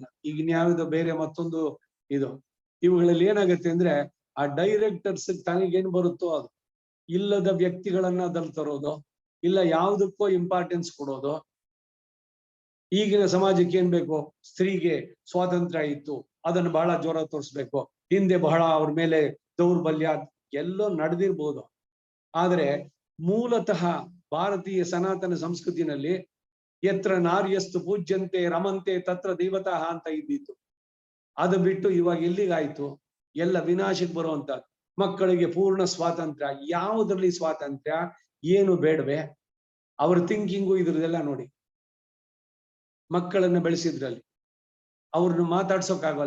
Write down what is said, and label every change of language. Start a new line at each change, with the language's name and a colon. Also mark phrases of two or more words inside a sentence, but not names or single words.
Kannada: ಈಗ ಯಾವ್ದು ಬೇರೆ ಮತ್ತೊಂದು ಇದು ಇವುಗಳಲ್ಲಿ ಏನಾಗುತ್ತೆ ಅಂದ್ರೆ ಆ ಡೈರೆಕ್ಟರ್ಸ್ ತನಗೇನ್ ಬರುತ್ತೋ ಅದು, ಇಲ್ಲದ ವ್ಯಕ್ತಿಗಳನ್ನ ಅದ್ರಲ್ಲಿ ತರೋದು, ಇಲ್ಲ ಯಾವುದಕ್ಕೋ ಇಂಪಾರ್ಟೆನ್ಸ್ ಕೊಡೋದು. ಈಗಿನ ಸಮಾಜಕ್ಕೆ ಏನ್ ಬೇಕು? ಸ್ತ್ರೀಗೆ ಸ್ವಾತಂತ್ರ್ಯ ಇತ್ತು, ಅದನ್ನು ಬಹಳ ಜೋರ ತೋರಿಸ್ಬೇಕು. ಹಿಂದೆ ಬಹಳ ಅವ್ರ ಮೇಲೆ ದೌರ್ಬಲ್ಯ ಎಲ್ಲೋ ನಡೆದಿರ್ಬೋದು. ಆದ್ರೆ ಮೂಲತಃ ಭಾರತೀಯ ಸನಾತನ ಸಂಸ್ಕೃತಿನಲ್ಲಿ
Sanskrit: ಯತ್ರ ನಾರ್ಯಸ್ತು ಪೂಜ್ಯಂತೆ ರಮಂತೆ ತತ್ರ ದೇವತಾ
Kannada: ಅಂತ ಇದ್ದಿತ್ತು. ಅದು ಬಿಟ್ಟು ಇವಾಗ ಎಲ್ಲಿಗಾಯ್ತು? ಎಲ್ಲ ವಿನಾಶಕ್ಕೆ ಬರುವಂತ. ಮಕ್ಕಳಿಗೆ ಪೂರ್ಣ ಸ್ವಾತಂತ್ರ್ಯ. ಯಾವುದ್ರಲ್ಲಿ ಸ್ವಾತಂತ್ರ್ಯ? ಏನು ಬೇಡವೆ? ಅವ್ರ ಥಿಂಕಿಂಗು ಇದ್ರದೆಲ್ಲ ನೋಡಿ. ಮಕ್ಕಳನ್ನ ಬೆಳೆಸಿದ್ರಲ್ಲಿ ಅವ್ರನ್ನ ಮಾತಾಡ್ಸೋಕ್ಕಾಗಲ್ಲ.